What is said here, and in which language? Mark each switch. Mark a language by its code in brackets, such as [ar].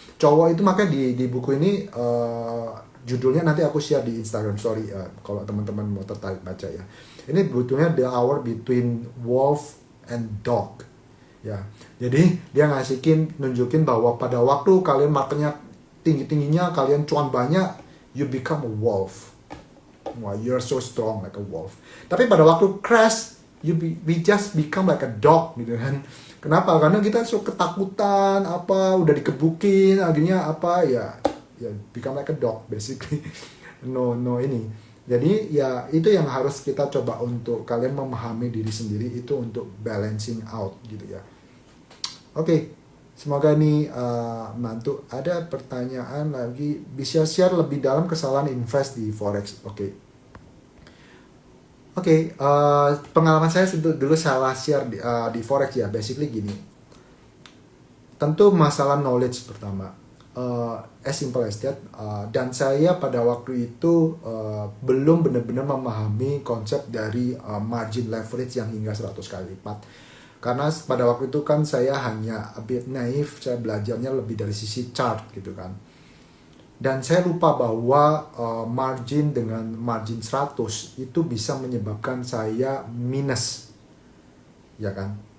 [id] Cowok itu makanya di buku ini judulnya nanti aku share di Instagram story kalau teman-teman mau tertarik baca ya. Ini bukunya The Hour Between Wolf and Dog ya. Jadi dia nunjukin bahwa pada waktu kalian marketnya tinggi-tingginya, kalian cuan banyak, [en] you become a wolf. Wah, you're so strong like a wolf. [id] Tapi pada waktu crash, [en] we just become like a dog [id] gitu kan. Kenapa? Karena kita ketakutan, udah dikebukin, akhirnya ya [en] become like a dog basically. [id] No ini. Jadi ya itu yang harus kita coba untuk kalian memahami diri sendiri, itu untuk balancing out gitu ya. Oke, semoga ini mantu. Ada pertanyaan lagi, bisa share lebih dalam kesalahan invest di forex. Oke, pengalaman saya dulu salah share di forex ya. Basically gini, tentu masalah knowledge pertama, [en] as simple as that. [id] Dan saya pada waktu itu belum benar-benar memahami konsep dari margin leverage yang hingga 100 kali lipat. Karena pada waktu itu kan saya hanya [en] a bit [id] naif, saya belajarnya lebih dari sisi chart gitu kan. Dan saya lupa bahwa margin dengan margin 100 itu bisa menyebabkan saya minus. Ya kan?